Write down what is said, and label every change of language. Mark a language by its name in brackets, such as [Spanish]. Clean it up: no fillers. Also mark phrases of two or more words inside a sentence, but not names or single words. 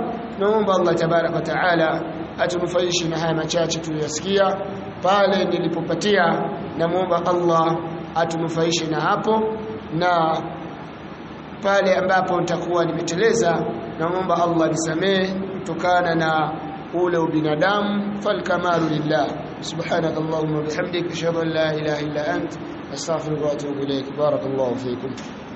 [Swahili] Naomba [Arabic] الله تبارك وتعالى [Swahili] atunufaishe na haya machache tuliyosikia pale nilipopatia. Namuomba Allah atunufaishe na hapo, na pale ambapo nitakuwa nimeteleza namuomba Allah nisamee kutokana na ule ubinadamu. [Arabic] فالكمال لله. سبحانك اللهم وبحمدك أشهد أن لا إله إلا أنت أستغفرك وأتوب إليك. بارك الله فيكم.